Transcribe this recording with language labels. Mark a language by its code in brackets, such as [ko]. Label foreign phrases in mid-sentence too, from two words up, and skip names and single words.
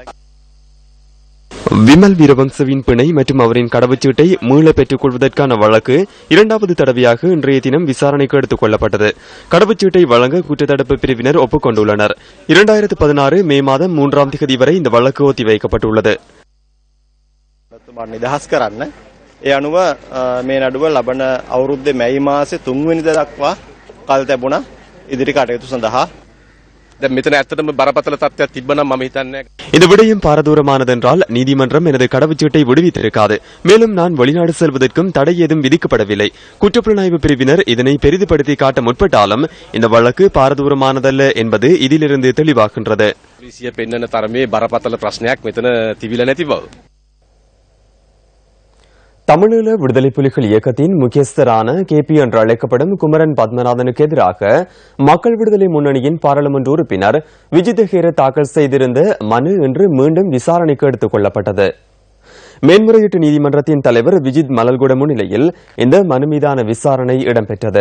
[ta] விமல் வீரவங்சவின் பிணை மற்றும் அவரின் கடவுச்சீட்டை மீள பெற்றுக் கொள்வதற்கான வழக்கு 2வது தடவையாக இன்றைய தினம் விசாரணைக்கு எடுத்துக் கொள்ளப்பட்டது. கடவுச்சீட்டை வழங்க குற்றத்தடுப்பு பிரிவினர் ஒப்புக்கொண்டுள்ளனர். 2016 மே மாதம் 3ஆம் தேதி வரை இந்த வழக்கு ஒத்திவைக்கப்பட்டுள்ளது. [si] නිදහස් කරන්න ඒ අනුව මේ නඩුව ලබන අවුරුද්දේ මැයි මාසේ 3 වෙනිදා දක්වා කල් තිබුණා ඉදිරි කටයුතු සඳහා. දැන් මෙතන ඇත්තටම බරපතල තත්ත්වයක් තිබ්බනම් මම හිතන්නේ [ta] இந்த விடயம் பாரதூரமானதென்றால் நீதிமன்றம் எனது கடவுச்சீட்டை விடுவித்திருக்காது. மேலும் நான் வெளிநாடு செல்வதற்கும் தடை ஏதும் விதிக்கப்படவில்லை. குற்றப்புலனாய்வு பிரிவினர் இதனை பெரிதுபடுத்தி காட்ட முற்பட்டாலும் இந்த வழக்கு பாரதூரமானதல்ல என்பது இதிலிருந்து தெளிவாகின்றது. [si] විසිය පෙන්වන තරමේ බරපතල ප්‍රශ්නයක් මෙතන තිබිලා නැති බව. [ta] தமிழீழ விடுதலை புலிகள் இயக்கத்தின் முக்கியஸ்தரான KP என்று அழைக்கப்படும் குமரன் பத்மநாதனுக்கு எதிராக மக்கள் விடுதலை முன்னணியின் பாராளுமன்ற உறுப்பினர் விஜித் ஹேர தாக்கல் செய்திருந்த மனு இன்று மீண்டும் விசாரணைக்கு எடுத்துக் கொள்ளப்பட்டது. மேன்முறையீட்டு நீதிமன்றத்தின் தலைவர் விஜித் மலல்குட முன்னிலையில் இந்த மனு மீதான விசாரணை இடம்பெற்றது.